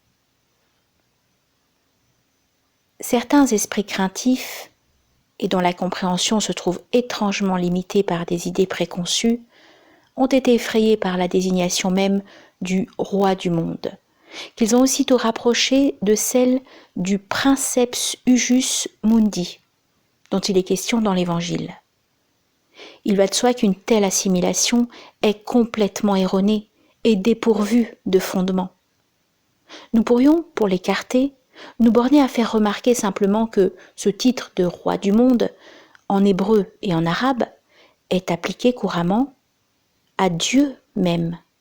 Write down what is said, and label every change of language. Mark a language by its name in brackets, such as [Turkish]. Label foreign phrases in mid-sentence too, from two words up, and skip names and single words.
[French] Certains esprits craintifs, et dont la compréhension se trouve étrangement limitée par des idées préconçues, ont été effrayés par la désignation même du roi du monde, qu'ils ont aussitôt rapproché de celle du [Latin] princeps huius mundi, [French] dont il est question dans l'Évangile. Il va de soi qu'une telle assimilation est complètement erronée et dépourvue de fondement. Nous pourrions, pour l'écarter, nous borner à faire remarquer simplement que ce titre de roi du monde, en hébreu et en arabe, est appliqué couramment à Dieu même.